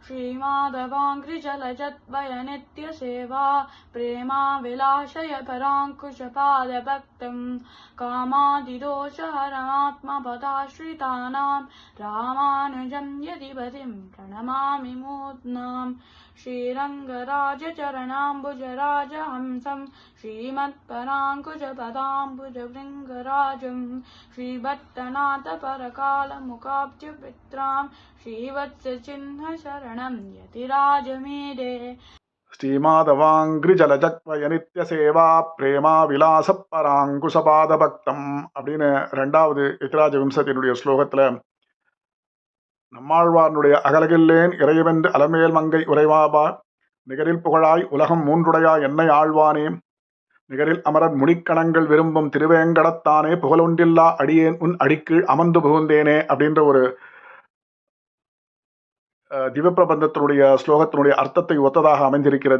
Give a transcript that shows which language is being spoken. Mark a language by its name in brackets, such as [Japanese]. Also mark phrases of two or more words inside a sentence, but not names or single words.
[Sanskrit] श्रीमाधवाङ्घ्रिजलजद्वयनित्यसेवा प्रेमा विलासय पराङ्कुशपादभक्तं कामादिदोषहरमात्मपदाश्रितानां रामानुजं यतिपतिं प्रणमामि मूर्ध्नाम् श्रीरङ्गराजचरणाम्बुजराजहंसं श्रीमत्पराङ्कुशपदाम्बुजभृङ्गराजं श्रीभट्टनाथपरकालमुकाब्जपित्रां श्रीवत्सचिह्नशरणं यतिराजमीडे श्रीमाधवाङ्घ्रिजलजद्वयनित्यसेवा प्रेमा विलास पराङ्कुशपादभक्तम् [Tamil] அப்படின்னு ரெண்டாவது எத்திராஜ விம்சத்தினுடைய ஸ்லோகத்துல நம்மாழ்வார்னுடைய அகலகில்லேன் இறையவென்று அலமேல் மங்கை உரைவாபா நிகரில் புகழாய் உலகம் மூன்றுடையா என்னை ஆழ்வானே நிகரில் அமரர் முடிக்கணங்கள் விரும்பும் திருவேங்கடத்தானே புகழொன்றில்லா அடியேன் உன் அடிக்கீழ் அமர்ந்து புகுந்தேனே அப்படின்ற ஒரு திவ்யப்பிரபந்தத்தினுடைய ஸ்லோகத்தினுடைய அர்த்தத்தை ஒத்ததாக அமைந்திருக்கிறது.